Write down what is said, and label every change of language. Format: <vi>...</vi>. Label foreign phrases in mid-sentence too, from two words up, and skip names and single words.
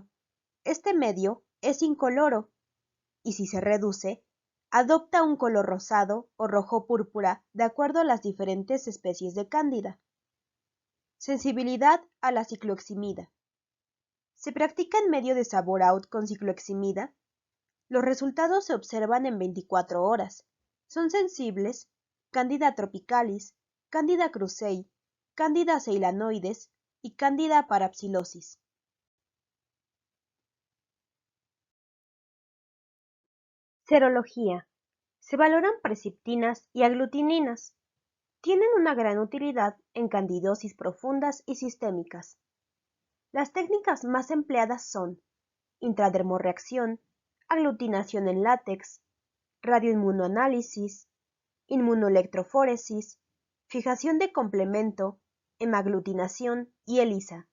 <es>Este medio es incoloro y si se reduce, adopta un color rosado o rojo púrpura de acuerdo a las diferentes especies de Cándida. Sensibilidad a la cicloheximida. Se practica en medio de Saborout con cicloheximida. Los resultados se observan en 24 horas. Son sensibles Candida tropicalis, Candida krusei, Candida ceylanoides y Candida parapsilosis. Serología. Se valoran presiptinas y aglutininas. Tienen una gran utilidad en candidosis profundas y sistémicas. Las técnicas más empleadas son intradermorreacción, aglutinación en látex, radioinmunoanálisis, inmunoelectroforesis, fijación de complemento, hemaglutinación y ELISA.</es>